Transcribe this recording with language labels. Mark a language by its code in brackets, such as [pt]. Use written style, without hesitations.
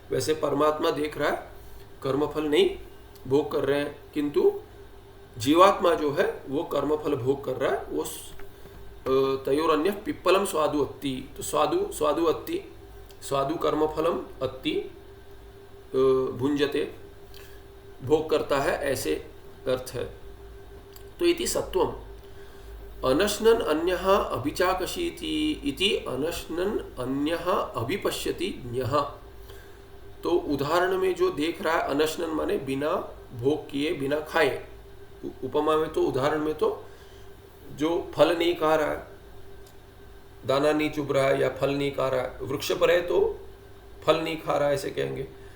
[hi] वैसे परमात्मा देख रहा है, कर्मफल नहीं भोग कर रहे हैं, किंतु जीवात्मा जो है वो कर्मफल भोग कर रहा है। [sa] वो तयोरन्य पिप्पलम स्वादु अत्ति। [hi] तो [sa] स्वादु अत्ति, स्वादु कर्मफलम अत्ति भुंजते, [hi] भोग करता है, ऐसे अर्थ है। [sa] तो इति सत्वम अनश्नन अन्यः अभिचाकशीति इति अनश्नन अन्यः अभिपश्यति ज्ञः। [hi] तो उदाहरण में जो देख रहा है, अनशनन माने बिना भोग किए, बिना खाए, उपमा में तो, उदाहरण में तो जो फल नहीं खा रहा है, दाना नहीं चुभ रहा है या फल नहीं खा रहा है, वृक्ष पर है तो फल नहीं खा रहा है ऐसे कहेंगे।